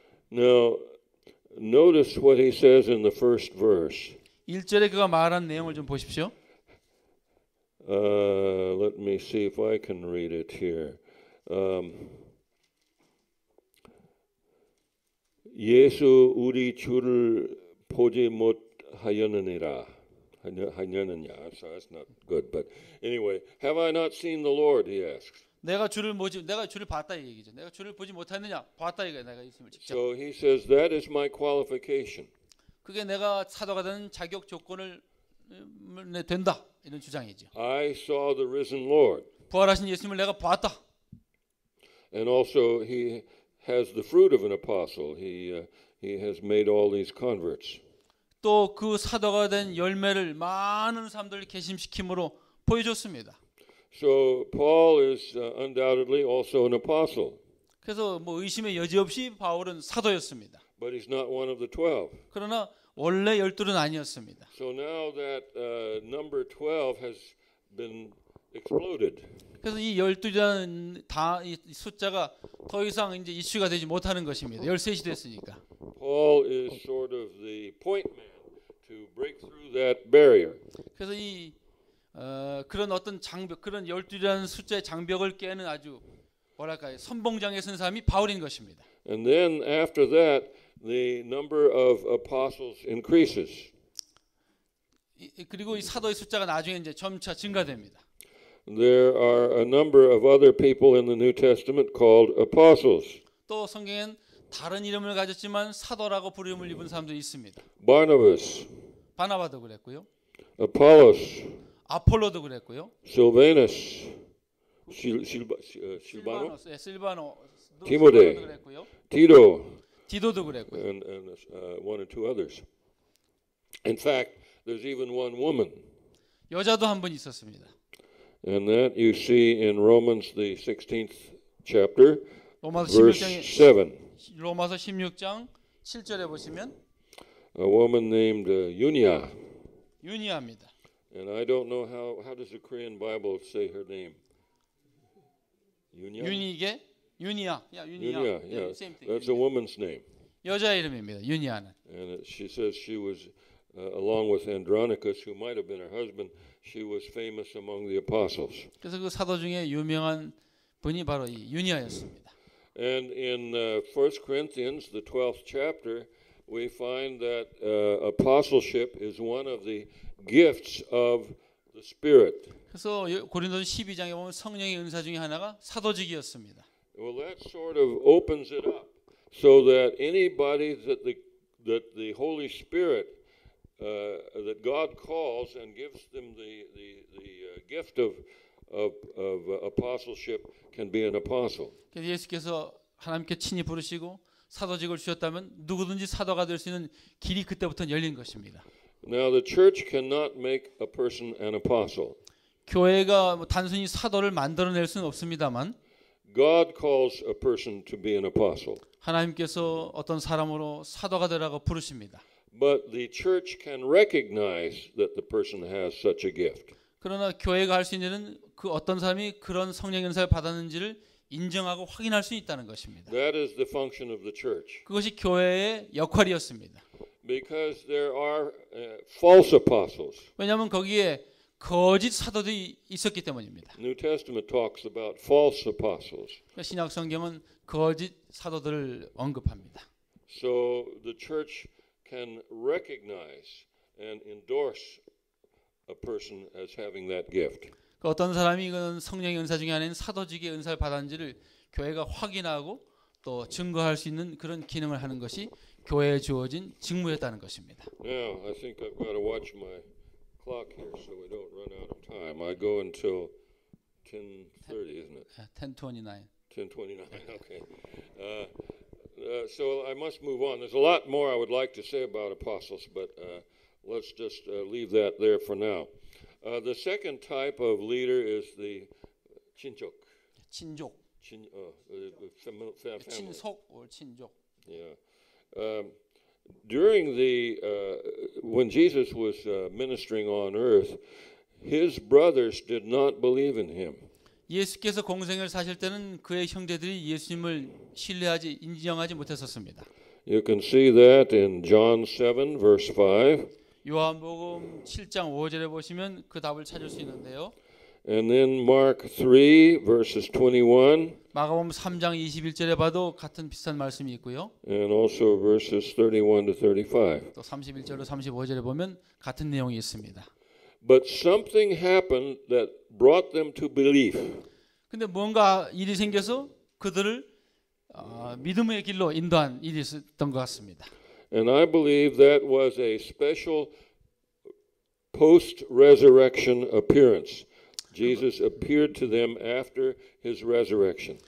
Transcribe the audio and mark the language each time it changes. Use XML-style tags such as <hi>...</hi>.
<en>Now notice what he says in the first verse.</en> <ko>1절에 그가 말한 내용을 좀 보십시오.</ko> <en>Let me see if I can read it here.</en> <ko>예수 우리 주를 보지 못하였느니라. 하였느냐.</ko> <en>So that's not good. But anyway, have I not seen the Lord? He asks.</en> <ko>내가 주를 봤다 이 얘기죠. 내가 주를 보지 못했느냐? 봤다 이거야. 내가 있음을 직접.</ko> <en>So he says that is my qualification.</en> <ko>그게 내가 사도가 되는 자격 조건을 된다 이런 주장이죠.</ko> <en>I saw the risen Lord.</en> <ko>부활하신 예수님을 내가 봤다.</ko> <en>And also he has the fruit of an apostle. He has made all these converts.</en> <ko>또 그 사도가 된 열매를 많은 사람들을 개심시킴으로 보여줬습니다.</ko> <en>So Paul is undoubtedly also an apostle.</en> <ko>그래서 뭐 의심의 여지 없이 바울은 사도였습니다.</ko> <en>But he's not one of the 12.</en> <ko>그러나 원래 12는 아니었습니다.</ko> <en>So now that number 12 has been exploded.</en> <ko>그래서 이 12라는 이 숫자가 더 이상 이제 이슈가 되지 못하는 것입니다. 13이 됐으니까.</ko> <en>Paul is sort of the point man to break through that barrier.</en> <ko>그래서 이 그런 어떤 장벽, 그런 12라는 숫자의 장벽을 깨는 아주 뭐랄까요? 선봉장에 선 사람이 바울인 것입니다.</ko> <en>And then after that the number of apostles increases.</en> <ko>그리고 이 사도의 숫자가 나중에 이제 점차 증가됩니다.</ko> <en>There are a number of other people in the New Testament called apostles.</en> <ko>또 성경엔 다른 이름을 가졌지만 사도라고 부름을 입은 사람도 있습니다.</ko> <en>Barnabas,</en> <ko>바나바도 그랬고요.</ko> <en>Apollos,</en> <ko>아폴로도 그랬고요.</ko> <en>Silvanus, Silvano,</en> <ko>실바노, 디모데. 그랬고요.</ko> <en>Tito,</en> <ko>디도도 그랬고요.</ko> <en>and one or two others. In fact, there's even one woman.</en> <ko>여자도 한 분 있었습니다.</ko> <en>And that you see in Romans the 16th chapter,</en> <ko>로마서</ko> <en>verse 7.</en> <ko>16장 7절에 보시면</ko> <en>A woman named Eunia.</en> <ko>유니아입니다.</ko> <en>And I don't know how does the Korean Bible say her name? Yunya?</en> <ko>윤희계 윤희야. 야 윤희야.</ko> <en>Yunya, yeah. same thing. That's a woman's name.</en> <ko>여자 이름입니다. 윤희야는.</ko> <en>And she says she was, along with Andronicus, who might have been her husband, she was famous among the apostles.</en> <ko>그래서 그 사도 중에 유명한 분이 바로 이 윤희야였습니다.</ko> <en>And in 1 Corinthians, the 12th chapter, we find that apostleship is one of the gifts of the Spirit.</en> <ko>그래서 고린도전 12장에 보면 성령의 은사 중에 하나가 사도직이었습니다.</ko> <en>Well, that sort of opens it up so that anybody that the Holy Spirit that God calls and gives them the gift of apostleship can be an apostle.</en> <ko>예수께서 하나님께 친히 부르시고 사도직을 주셨다면 누구든지 사도가 될 수 있는 길이 그때부터 열린 것입니다.</ko> <en>Now the church cannot make a person an apostle.</en> <ko>교회가 단순히 사도를 만들어낼 수는 없습니다만</ko> <en>God calls a person to be an apostle.</en> <ko>하나님께서 어떤 사람으로 사도가 되라고 부르십니다.</ko> <en>But the church can recognize that the person has such a gift.</en> <ko>그러나 교회가 할 수 있는 그 어떤 사람이 그런 성령 은사를 받았는지를 인정하고 확인할 수 있다는 것입니다.</ko> <en>That is the function of the church.</en> <ko>그것이 교회의 역할이었습니다.</ko> <en>Because there are false apostles.</en> <ko>왜냐하면 거기에 거짓 사도들이 있었기 때문입니다.</ko> <en>New Testament talks about false apostles.</en> <ko>신약 성경은 거짓 사도들을 언급합니다.</ko> <en>So the church can recognize and endorse a person as having that gift.</en> <ko>어떤 사람이 이건 성령의 은사 중에 하나인 사도직의 은사를 받았는지를 교회가 확인하고 또 증거할 수 있는 그런 기능을 하는 것이 교회에 주어진 직무였다는 것입니다.</ko> <en>Now, I think I've got to watch my clock here so we don't run out of time. I go until 10:30, isn't it? 10:29. 10:29. Okay. So I must move on. There's a lot more I would like to say about apostles, but let's just leave that there for now. The second type of leader is the 친족.</en> <ko>친족.</ko> <en>Family.</en> <ko>친속</ko> <en>or</en> <ko>친족.</ko> <en>Yeah. During when Jesus was ministering on earth, his brothers did not believe in him.</en> <ko>예수께서 공생을 사실 때는 그의 형제들이 예수님을 신뢰하지 인정하지 못했었습니다.</ko> <en>You can see that in John 7 verse 5.</en> <ko>요한복음 7장 5절에 보시면 그 답을 찾을 수 있는데요.</ko> <en>And then Mark 3 verses 21.</en> <ko>마가복음 3장 21절에 봐도 같은 비슷한 말씀이 있고요.</ko> <en>And also verses 31 to 35.</en> <ko>또 31절로 35절에 보면 같은 내용이 있습니다.</ko> <en>But something happened that brought them to belief.</en> <ko>근데 뭔가 일이 생겨서 그들을 믿음의 길로 인도한 일이 있었던 것 같습니다.</ko> <en>And I believe that was a special post-resurrection appearance. Jesus appeared to them after his resurrection.</en>